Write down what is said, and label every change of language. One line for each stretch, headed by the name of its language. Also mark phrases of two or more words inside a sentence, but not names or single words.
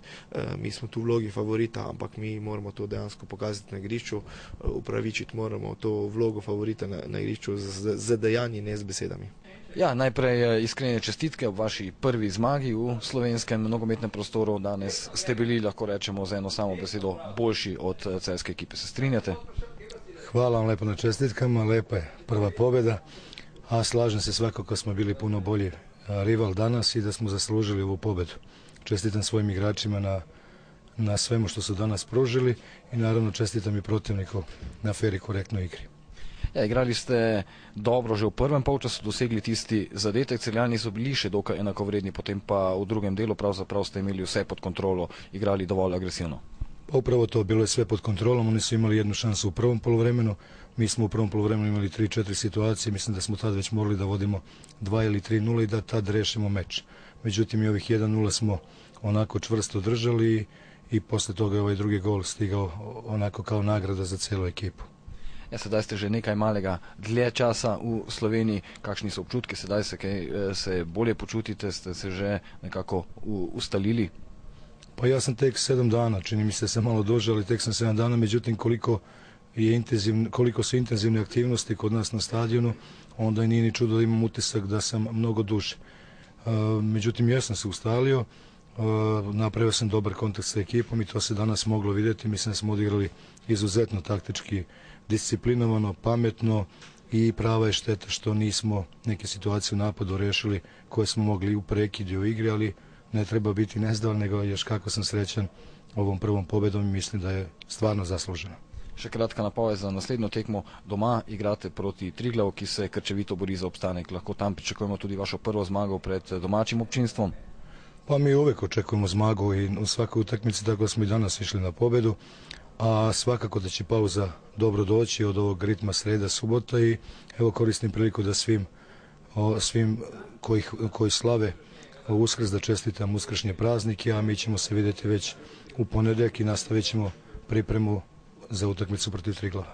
Slovenian: Mi smo tu v vlogi favorita, ampak mi moramo to dejansko pokazati na igrišču, upravičiti moramo to vlogo favorita na igrišču z dejanji, ne z besedami. Ja, najprej iskrene čestitke ob vaši prvi zmagi v slovenskem nogometnem prostoru. Danes ste bili, lahko rečemo, z eno samo besedo boljši od celjske ekipe. Se strinjate?
Serbian: Hvala vam lepo na čestitkama, lepa je prva pobjeda, a slažem se svakako smo bili puno bolji rival danas i da smo zaslužili ovu pobjedu. Čestitam svojim igračima na svemu što su danas pružili i naravno čestitam i protivniku na fer i korektnoj igri.
Slovenian: Ja, igrali ste dobro že v prvem polčasu, dosegli tisti zadetek, Celjani so bili še dokaj enakovredni, potem pa v drugem delu pravzaprav ste imeli vse pod kontrolo, igrali dovolj agresivno.
Serbian: Pa upravo to, bilo je sve pod kontrolom, oni su imali jednu šansu u prvom poluvremenu, mi smo u prvom poluvremenu imali 3-4 situacije, mislim da smo tad već morali da vodimo 2 ili 3-0 i da tad rešimo meč. Međutim i ovih 1-0 smo onako čvrsto držali i posle toga je ovaj drugi gol stigao onako kao nagrada za celu ekipu.
Slovenian: Ja, sedaj ste že nekaj malega dlje časa v Sloveniji. Kakšni so občutki? Sedaj se bolje počutite, ste se že nekako ustalili?
Serbian: Pa ja sam tek 7 dana, čini mi se da sam malo duže, ali tek sam 7 dana, međutim koliko su intenzivne aktivnosti kod nas na stadionu, onda nije ni čudo da imam utisak da sam mnogo duže. Međutim, ja sam se ustalio, napravio sam dobar kontakt sa ekipom i to se danas moglo vidjeti. Mislim da smo odigrali izuzetno taktički disciplinovano, pametno i prava je šteta što nismo neke situacije u napadu rešili koje smo mogli u prekidu u igri, ali ne treba biti nezdovoljan, nego još kako sam srećan ovom prvom pobedom i mislim da je stvarno zasluženo.
Slovenian: Še kratka napoved za naslednjo tekmo. Doma igrate proti Triglavu, ki se krčevito bori za obstanek. Lahko tam pričakujemo tudi vašo prvo zmago pred domačim občinstvom?
Serbian: Pa mi uvek očekujemo zmagu i u svakoj utakmici, tako smo i danas išli na pobedu, a svakako da će pauza dobro doći od ovog ritma sreda, subota i evo koristim priliku da svim koji slave Uskrs da čestitam uskršnje praznike, a mi ćemo se vidjeti već u ponedjeljak i nastavit ćemo pripremu za utakmicu protiv Triglava.